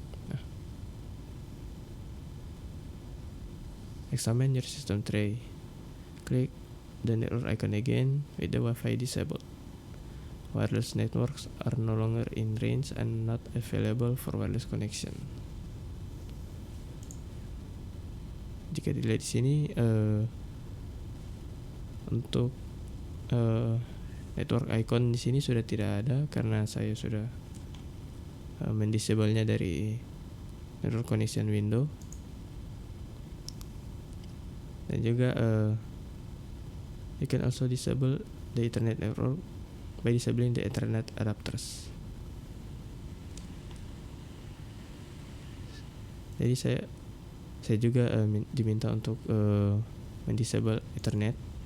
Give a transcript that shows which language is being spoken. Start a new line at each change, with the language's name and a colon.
English: Nah, examine your system tray. Klik the network icon again with the Wi-Fi disabled. Wireless networks are no longer in range and not available for wireless connection.
Indonesian: Jika dilihat di sini untuk network icon di sini sudah tidak ada karena saya sudah mendisable-nya dari network connection window. Dan juga
English: you can also disable the Ethernet network by disabling the Ethernet adapters.
Indonesian: Jadi saya juga diminta untuk mendisable Ethernet.